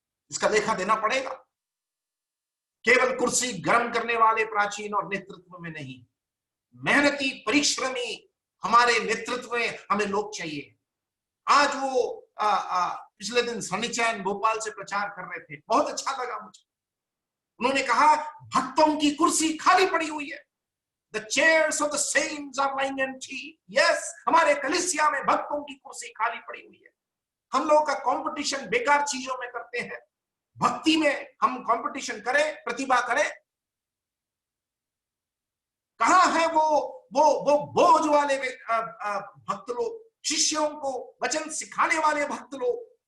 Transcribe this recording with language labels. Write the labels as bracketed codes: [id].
[hi] इसका लेखा देना पड़ेगा। केवल कुर्सी गर्म करने वाले प्राचीन और नेतृत्व में नहीं, मेहनती परिश्रमी हमारे नेतृत्व में हमें लोग चाहिए। आज वो पिछले दिन सनी चैन भोपाल से प्रचार कर रहे थे, बहुत अच्छा लगा मुझे। उन्होंने कहा भक्तों की कुर्सी खाली पड़ी हुई है। [en] The chairs of the saints are lying empty. [hi] Yes, हमारे कलीसिया में भक्तों की कुर्सी खाली पड़ी हुई है। हम लोगों का कंपटीशन बेकार चीजों में करते हैं, भक्ति में हम कंपटीशन करें, प्रतिभा करें। कहां है वो बोझ वाले भक्त लोग, शिष्यों को वचन सिखाने वाले भक्त लोग?